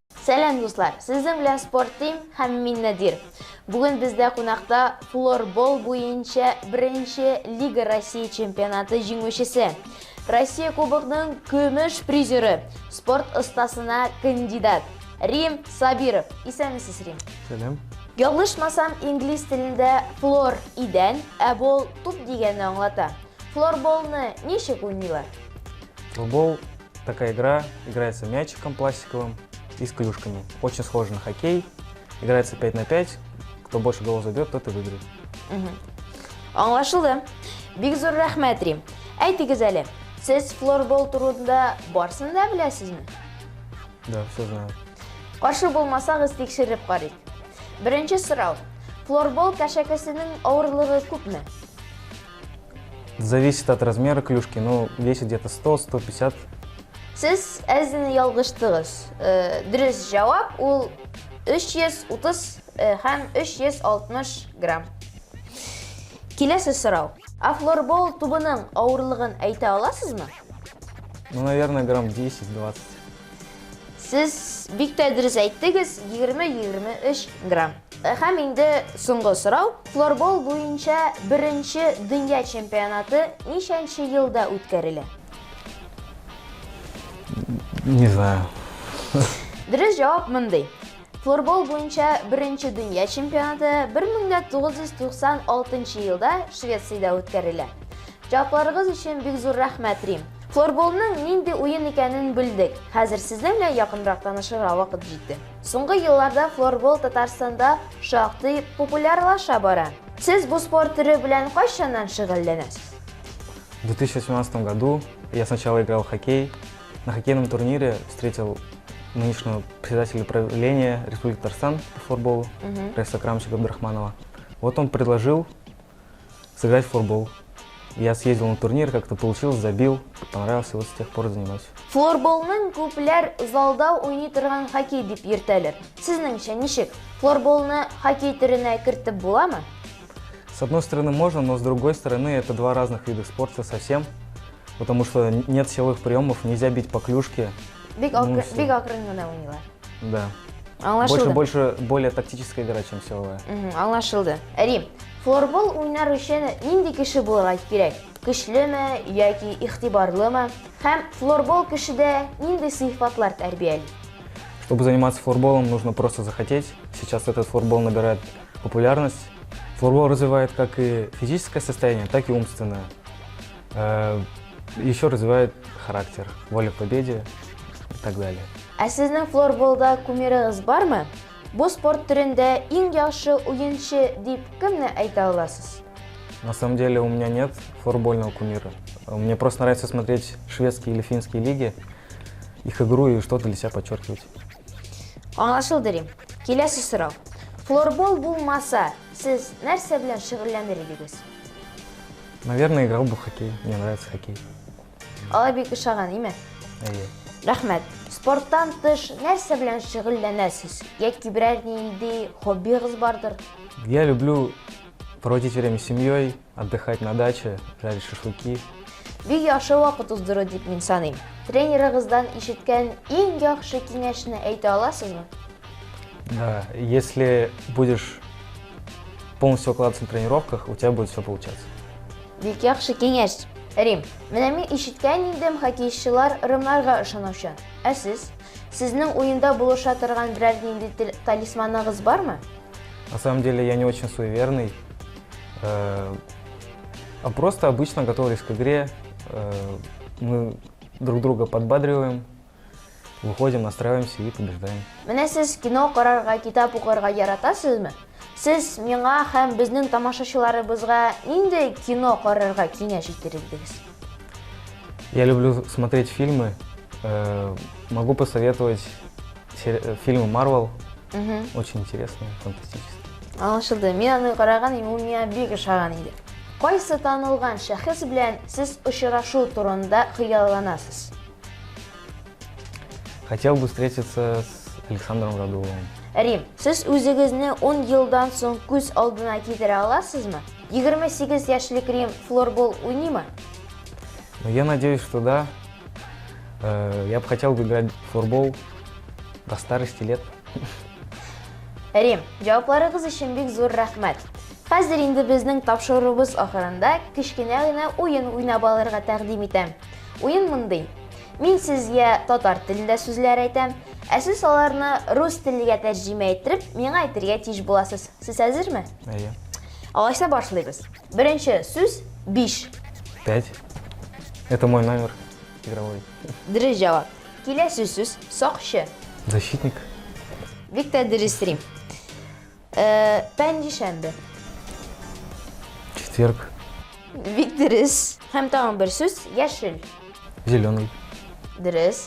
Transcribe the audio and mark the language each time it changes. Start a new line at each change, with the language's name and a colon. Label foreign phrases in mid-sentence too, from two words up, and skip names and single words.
Tatar: Сәлем дуслар, сезден белән спорт тим һәм мин Надир. Бүген бездә кунакта флорбол буенча беренче
Russian: Лига России
Tatar: чемпионаты җиңүчесе, Россия кубогының көмеш призеры, спорт остасына кандидат Рим Сабиров. Исәнмесез, Рим? Сәлем. Ялгышмасам, инглиз телендә флор идән, ә бол туп дигәнне аңлата. Флорболны ничек уйныйлар?
Russian: Флорбол – такая игра, играется мячиком пластиковым и с клюшками. Очень схожа на хоккей, играется 5 на 5, кто больше голов забьет, тот и выиграет.
Tatar: Аңлашылды. Бик зур рәхмәт, Рим. Әйтегез әле, сез флорбол турында барсын да беләсезме?
Russian: Да, все знаю.
Tatar: Каршы булмасагыз тикшереп карыйк. Беренче сорау. Флорбол кәшәкесенең авырлыгы күпме?
Russian: Зависит от размера клюшки, но весит где-то 100-150.
Tatar: Сез әзене ялгыштыгыз. Дөрес җавап ул 330 һәм 360 грамм. Киләсе сорау. Флорбол тубының авырлыгын әйтә аласызмы?
Russian: Ну, наверное, грамм 10-20.
Tatar: Сез бик тә дөрес әйттегез, 20-23 грамм. Һәм инде соңгы сорау. Флорбол буенча беренче дөнья чемпионаты ничәнче елда үткәрелә?
Russian: Не знаю.
Tatar: Дөрес җавап мондый. Флорбол буенча беренче дөнья чемпионаты 1996 елда Швециядә үткәрелә. Җавапларыгыз өчен бик зур рәхмәт, Рим. Флорболның нинди уен икәнен белдек. Хәзер сезнең белән якынрак танышырга вакыт җитте. Соңгы елларда флорбол Татарстанда шактый популярлаша бара. Сез бу спорт түре белән кайчаннан шөгыльләнәсез?
Russian: В 2018 году я сначала играл в хоккей. На хоккейном турнире встретил нынешнего председателя правления Республики Татарстан по флорболу, Раиса Акрамовича Габдрахманова. Вот он предложил сыграть в флорбол. Я съездил на турнир, как-то получилось, забил, понравился, вот с тех пор занимаюсь.
Tatar: Флорболның күпләр залда уйный торган хоккей дип йөртәләр. Сезнеңчә ничек? Флорболны хоккей төренә кертеп буламы?
Russian: С одной стороны можно, но с другой стороны это два разных вида спорта совсем. Потому что нет силовых приемов, нельзя бить по клюшке.
Tatar: Бик акрын гына уйныйлар.
Russian: Да.
Tatar: Аңлашылды.
Russian: Более тактическая игра, чем силовая.
Tatar: Аңлашылды. Рим, флорбол уйнар өчен нинди кеше булырга кирәк? Көчлеме яки игътибарлымы? Һәм флорбол кешедә нинди сыйфатлар тәрбияли?
Russian: Чтобы заниматься флорболом, нужно просто захотеть. Сейчас этот флорбол набирает популярность. Флорбол развивает как и физическое состояние, так и умственное. Еще развивает характер, волю к победе и так далее.
Tatar: Ә сезнең флорболда кумирыгыз бармы? Бу спорт түрендә иң яхшы уенчы дип кемне әйтә аласыз?
Russian: На самом деле у меня нет флорбольного кумира. Мне просто нравится смотреть шведские или финские лиги, их игру и что-то для себя подчеркивать.
Tatar: Аңлашылды, Рим. Киләсе сорау. Флорбол булмаса, сез нәрсә белән шөгыльләнер идегез?
Russian: Наверное, играл бы в хоккей. Мне нравится хоккей.
Tatar: Алай бик ошаган, име? Рәхмәт. Спорттан тыш нәрсә белән шөгыльләнәсез? Яки берәр нинди хоббигыз бардыр?
Russian: Я люблю проводить время с семьей, отдыхать на даче, жарить шашлыки.
Tatar: Бик яхшы вакыт уздыру дип мин саныйм. Тренерыгыздан ишеткән иң яхшы киңәшне әйтә аласызмы?
Russian: Да, если будешь полностью укладываться на тренировках, у тебя будет все получаться.
Tatar: Бик яхшы киңәш. Рим, менә мин ишеткән идем, хоккейчылар ырымнарга ышанаучан. Ә сез? Сезнең уенда булыша торган берәр нинди талисманыгыз бармы?
Russian: На самом деле я не очень суеверный, а просто обычно готовились к игре, мы друг друга подбадриваем, выходим, настраиваемся и побеждаем.
Tatar: Менә сез кино карарга, китап укырга яратасызмы? Сез миңа һәм безнең тамашачыларыбызга нинди кино карарга киңәш итәрсез?
Russian: Я люблю смотреть фильмы. Могу посоветовать фильмы Marvel. Очень интересные, фантастические.
Tatar: Аңлашылды. Мин аны караган, ул миңа бик ошаган иде. Кайсы танылган шәхес белән сез очрашу турында хыялланасыз?
Russian: Хотел бы встретиться с Александром Радуловым.
Tatar: Рим, сез үзегезне 10 елдан соң күз алдына китерә аласызмы? 28 яшьлек Рим флорбол уйныймы?
Russian: Я надеюсь, что да. Я бы хотел бы играть в флорбол До старости лет.
Tatar: Рим, җавапларыгыз өчен бик зур рәхмәт. Хәзер инде безнең тапшыруыбыз ахырында кечкенә генә уен уйнап алырга тәкъдим итәм. Уен мондый. Мин сезгә татар телендә сүзләр әйтәм, ә сез аларны рус теленә тәрҗемә иттереп, миңа әйтергә тиеш буласыз. Сез әзерме? Әйе. Алайса башлыйбыз. Беренче сүз 5.
Russian: 5. Это мой номер игровой.
Tatar: Дөрес җавап. Киләсе сүз сакчы.
Russian: Защитник.
Tatar: Бик тә дөрес Рим. Пәнҗешәмбе.
Russian: Четверг.
Tatar: Бик дөрес. Һәм тагын бер сүз яшел.
Russian: Зеленый.
Tatar: Дөрес.